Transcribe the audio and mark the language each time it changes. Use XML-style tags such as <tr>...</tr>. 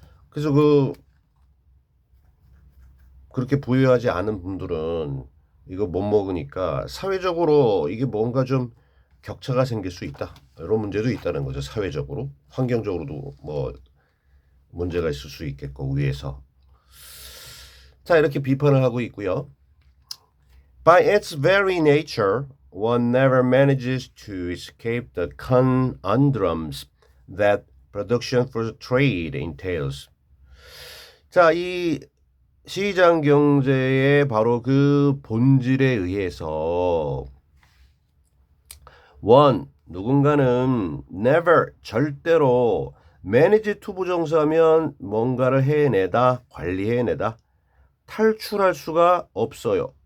<ko>그래서 그렇게 부유하지 않은 분들은 이거 못 먹으니까 사회적으로 이게 뭔가 좀 격차가 생길 수 있다. 이런 문제도 있다는 거죠. 사회적으로. 환경적으로도 뭐 문제가 있을 수 있겠고, 위에서. 자, 이렇게 비판을 하고 있고요.</ko> <en>By its very nature, one never manages to escape the conundrums that production for trade entails.</en> <ko>자, 이 시장 경제의 바로 그 본질에 의해서 누군가는 never, 절대로 manage to 부정사면 뭔가를 해내다, 관리해내다, 탈출할 수가 없어요.</ko>